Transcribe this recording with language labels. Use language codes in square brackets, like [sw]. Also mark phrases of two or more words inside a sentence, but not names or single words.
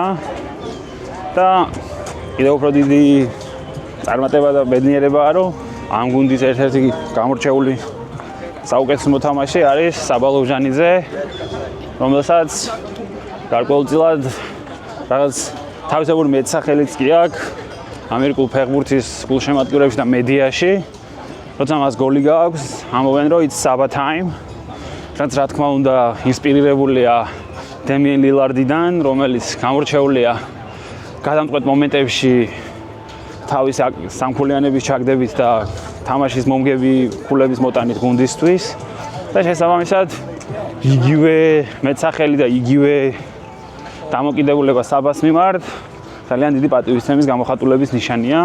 [ka] და კიდევ უფრო დიდი წარმატება და ბედნიერებაა, რომ ამ გუნდის ერთ-ერთი გამორჩეული საუკეთესო მოთამაშე არის საბა ლობჟანიძე, რომელსაც გარკვეულწილად რაღაც თავისებური მეტსახელიც კი აქვს ამერიკულ ფეხბურთის გულშემატკივრებში და მედიაში. როცა მას გოლი გააქვს, ამბობენ, რომ [en] it's Saba time. [ka] რაც რა თქმა უნდა ინსპირირებულია დემიენ ლილარდიდან, რომელიც გამორჩეულია გადამწყვეტ მომენტებში თავის სამქულიანების ჩაგდებით და თამაშის მომგები ქულების მოტანით გუნდისთვის და შესაბამისად იგივე მეტსახელი და იგივე დამოკიდებულება საბას მიმართ ძალიან დიდი პატივისცემის გამოხატულების ნიშანია.